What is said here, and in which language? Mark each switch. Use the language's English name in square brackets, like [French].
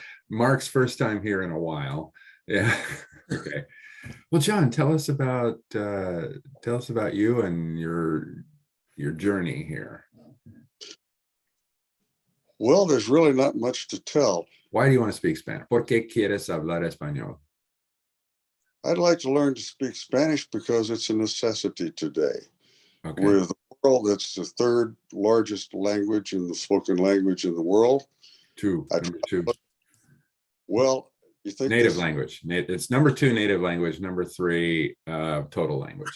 [English] Mark's first time here in a while. Yeah. Okay. Well, John, tell us about you and your journey here. Well, there's really not much to tell. Why do you want to speak Spanish? [Spanish] ¿Por qué quieres hablar español? [English] I'd like to learn to speak Spanish because it's a necessity today. Okay. With a world that's the third largest language in the spoken language in the world. Number two. Well, you think Native language. It's number 2 native language, number 3 total language.